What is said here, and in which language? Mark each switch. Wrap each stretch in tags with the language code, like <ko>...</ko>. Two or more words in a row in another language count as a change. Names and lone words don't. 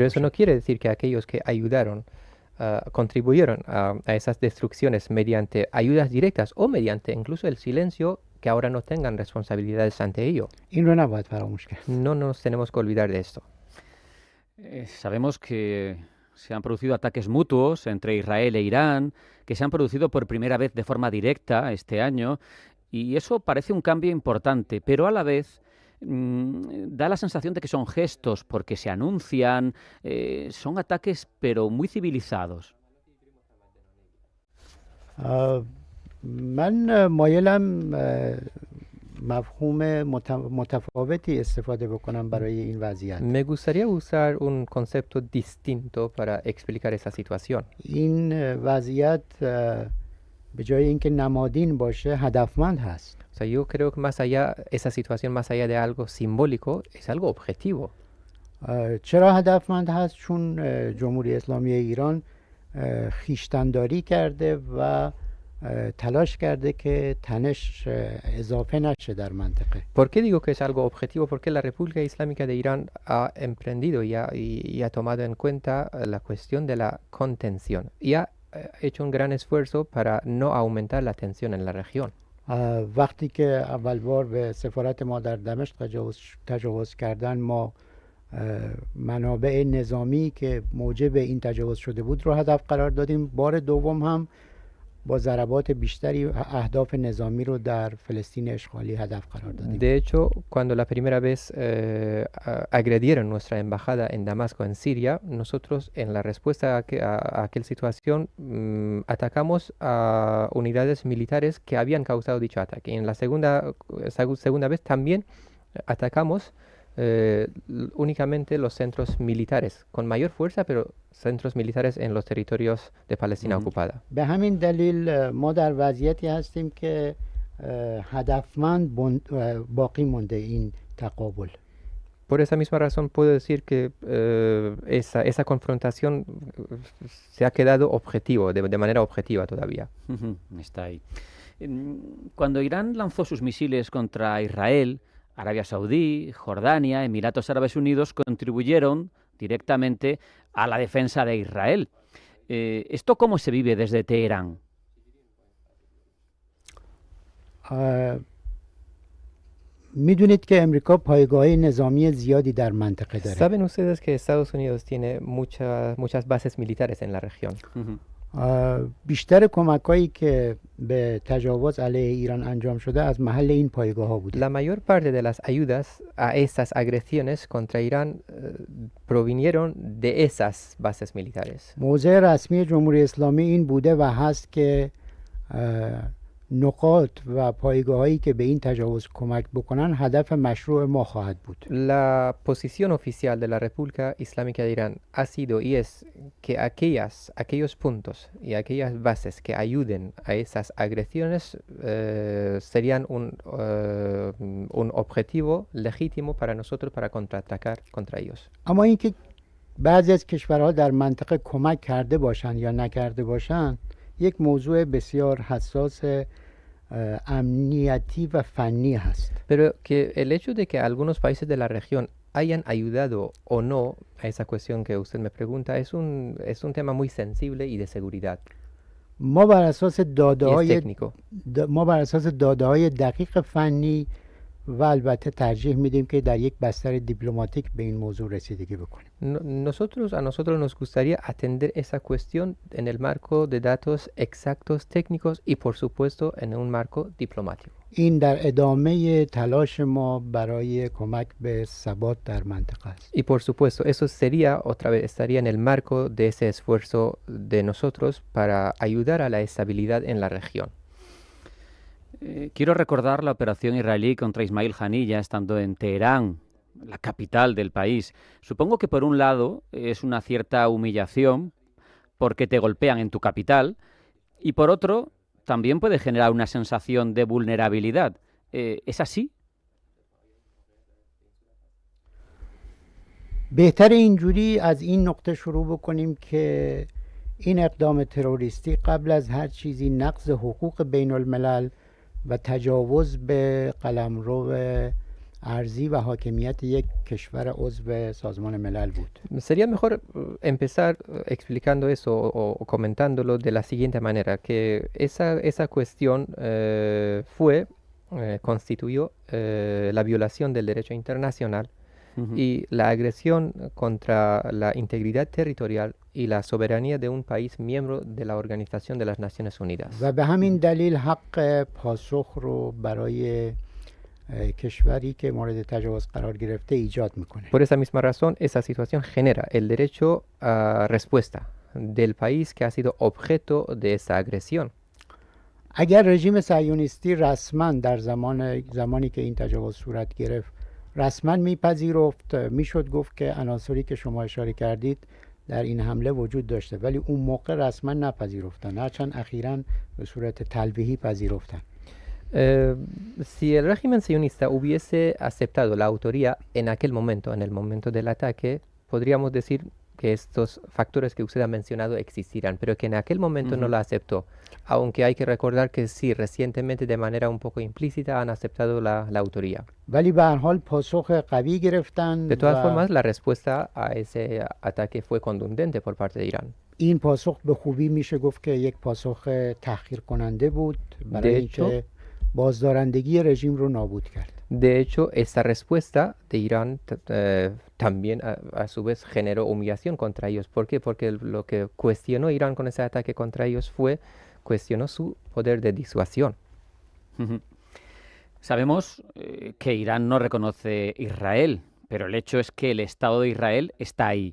<es>Pero eso no quiere decir que aquellos que ayudaron, contribuyeron a esas destrucciones mediante ayudas directas o mediante incluso el silencio, que ahora no tengan responsabilidades ante ello.</es> <fa>این رو نباید فراموش کرد.</fa> <es>No nos tenemos que olvidar de esto. Sabemos que se han producido ataques mutuos entre Israel e Irán, que se han producido por primera vez de forma directa este año, y eso parece un cambio importante, pero a la vez da la sensación de que son gestos porque se anuncian, son ataques pero muy civilizados.</es> <fa>من مایلم مفهوم متفاوتی استفاده بکنم برای این وضعیت.</fa> <es>Me gustaría usar un concepto distinto para explicar esa situación.</es> <fa>این وضعیت به جای اینکه نمادین باشه هدفمند هست.</fa> <es>O sea, yo creo que más allá, esa situación más allá de algo simbólico, es algo objetivo.</es> <fa>چرا هدفمند هست؟ چون جمهوری اسلامی ایران خویشتن‌داری کرده و تلاش کرده که تنش اضافه نشه در منطقه.</fa> <es>¿Por qué digo que es algo objetivo? Porque la República Islámica de Irán ha emprendido y ha tomado en cuenta la cuestión de la contención y ha hecho un gran esfuerzo para no aumentar la tensión en la región.</es> <fa>وقتی که اول بار به سفارت ما در دمشق تجاوز کردن ما منابع نظامی که موجب این تجاوز شده بود رو هدف قرار دادیم. بار دوم هم با ضربات بیشتری اهداف نظامی رو در فلسطین اشغالی هدف قرار دادیم.</fa> <es>De hecho, cuando la primera vez agredieron nuestra embajada en Damasco, en Siria, nosotros en la respuesta a aquella situación atacamos a unidades militares que habían causado dicho ataque. Y en la segunda vez también atacamos únicamente los centros militares, con mayor fuerza, pero centros militares en los territorios de Palestina ocupada.</es> <fa>به همین دلیل ما در وضعیتی هستیم که هدفمند باقی مونده این تقابل.</fa> <es>Por esa misma razón puedo decir que esa confrontación se ha quedado objetivo, de manera objetiva todavía. Está ahí. Cuando Irán lanzó sus misiles contra Israel, Arabia Saudí, Jordania, Emiratos Árabes Unidos contribuyeron directamente a la defensa de Israel. ¿Esto cómo se vive desde Teherán?</es> <fa>میدونید که امریکا پایگاه نظامی زیادی در منطقه داره.</fa> <es>Saben ustedes que Estados Unidos tiene muchas bases militares en la región.</es> <fa>بیشتر کمک‌هایی که به تجاوز علیه ایران انجام شده از محل این پایگاه ها بوده.</fa> <es>La mayor parte de las ayudas a esas agresiones contra Irán provinieron de esas bases militares.</es> <fa>موضع رسمی جمهوری اسلامی این بوده و هست که نقاط و پایگاه‌هایی که به این تجاوز کمک بکنن هدف مشروع ما خواهد بود.</fa> <es>La posición oficial de la República Islámica de Irán ha sido y es que aquellos puntos y aquellas bases que ayuden a esas agresiones serían un objetivo legítimo para nosotros para contraatacar contra ellos.</es> <fa>اما اینکه بعضی از کشورها در منطقه کمک کرده باشن یا نکرده باشن یک موضوع بسیار حساس امنیتی و فنی هست.</fa> <es>Pero que el hecho de que algunos países de la región hayan ayudado o no a esa cuestión que usted me pregunta es un tema muy sensible y de seguridad.</es> <fa>ما بر اساس técnico. داده‌های دقیق فنی و البته ترجیح میدیم که در یک بستر دیپلماتیک به این موضوع رسیدگی بکنیم.</fa> <es>A nosotros nos gustaría atender esa cuestión en el marco de datos exactos técnicos y por supuesto en un marco diplomático.</es> <fa>این در ادامه تلاش ما برای کمک به ثبات در منطقه است.</fa> <es>Y por supuesto, eso sería otra vez estaría en el marco de ese esfuerzo de nosotros para ayudar a la estabilidad en la región. Quiero recordar la operación israelí contra Ismail Haniyeh estando en Teherán, la capital del país. Supongo que por un lado es una cierta humillación porque te golpean en tu capital y por otro también puede generar una sensación de vulnerabilidad. ¿Es así?</es> <fa>بهتر اینجوری از این نقطه شروع بکنیم که این اقدام تروریستی قبل از هر چیزی نقض حقوق بین الملل و تجاوز به قلمرو ارضی و حاکمیت یک کشور عضو سازمان ملل بود.</fa> <es>Sería mejor empezar explicando eso o comentándolo de la siguiente manera, que esa cuestión constituyó la violación del derecho internacional y la agresión contra la integridad territorial y la soberanía de un país miembro de la Organización de las Naciones Unidas.</es> <fa>و به همین دلیل حق پاسخ رو برای کشوری که مورد تجاوز قرار گرفته ایجاد میکنه.</fa> <es>Por esa misma razón, esa situación genera el derecho a respuesta del país que ha sido objeto de esa agresión.</es> <fa>اگر رژیم صهیونیستی رسما در زمانی که این تجاوز صورت گرفت رسما میپذیرفت، میشد گفت که عناصری که شما اشاره کردید در این حمله وجود داشته، ولی اون موقع رسما نپذیرفتن، هرچند اخیراً به صورت تلویحی پذیرفتن.</fa> <es>Si el régimen sionista hubiese aceptado la autoría en aquel momento, en el momento del ataque, podríamos decir que estos factores que usted ha mencionado existirán, pero que en aquel momento no la aceptó. Aunque hay que recordar que sí, recientemente de manera un poco implícita han aceptado la autoría.</es> <fa>ولی به هر حال پاسخ قوی گرفتن.</fa> <es>De todas formas, la respuesta a ese ataque fue contundente por parte de Irán.</es> <fa>این پاسخ به خوبی میشه گفت که یک پاسخ تحقیر کننده بود برای اینکه بازدارندگی رژیم رو نابود کرد.</fa> <es>De hecho, esa respuesta de Irán también a su vez generó humillación contra ellos. ¿Por qué? Porque lo que cuestionó Irán con ese ataque contra ellos cuestionó su poder de disuasión. Sabemos que Irán no reconoce Israel, pero el hecho es que el Estado de Israel está ahí.</es>